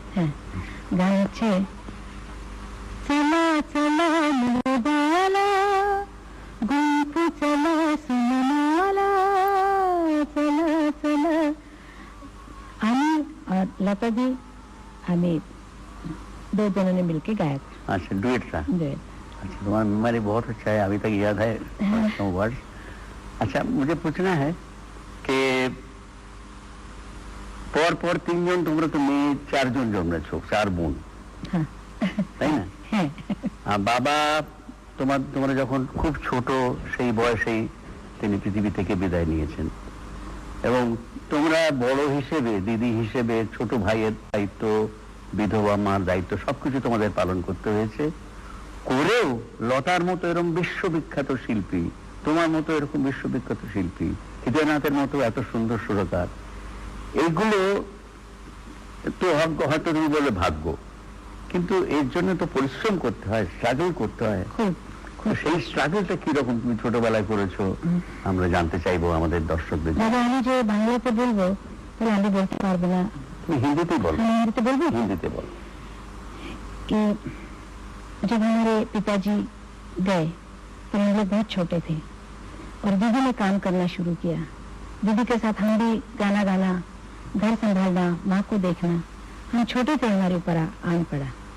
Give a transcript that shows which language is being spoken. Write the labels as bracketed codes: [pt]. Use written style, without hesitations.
[hi] हाँ, गाना अच्छे चला चला मुबाला गुंफू चला सुनमाला चला चला। आमी और लता जी हमें 2 जनों ने मिलके गाया था। अच्छा, डुएट था। डुएट। अच्छा, तुम्हारी मेमोरी बहुत अच्छा है, अभी तक याद है वर्ड्स। अच्छा, मुझे पूछना है कि [bn] পর 3 জন, তোমরা তো মেয়ে 4 জন জন্মেছো, 4 বোন, তাই না? হ্যাঁ। বাবা তোমরা যখন খুব ছোট সেই বয়সেই তিনি পৃথিবী থেকে বিদায় নিয়েছেন, এবং তোমরা বড় হিসেবে, দিদি হিসেবে, ছোট ভাইয়ের দায়িত্ব, বিধবা মার দায়িত্ব সবকিছু তোমাদের পালন করতে হয়েছে। করেও লতার মতো এরকম বিশ্ববিখ্যাত শিল্পী, তোমার মতো এরকম বিশ্ববিখ্যাত শিল্পী, হৃদয়নাথের মতো এত সুন্দর সুরকার, এইগুলো তো হয়তো তুমি বলে ভাগ্য, কিন্তু এর জন্য তো পরিশ্রম করতে হয়, স্ট্রাগল করতে হয়। সেই স্ট্রাগলটা কিরকম তুমি ছোটবেলায় করেছো আমরা জানতে চাইবো আমাদের দর্শকদের। দাদা, আমি যে বাংলাতে বলবো তাহলে আমি বলতে পারবো না, তুমি হিন্দিতে বলো। हिंदी बोलबो? हिंदीते बोलो। [hi] कि जब हमारे पिताजी गए तो हम लोग बहुत छोटे थे और दीदी ने काम करना शुरू किया। दीदी के साथ हम भी गाना गाना, घर संभालना, माँ को देखना, हम छोटे थे, हमारे ऊपर आन पड़ा।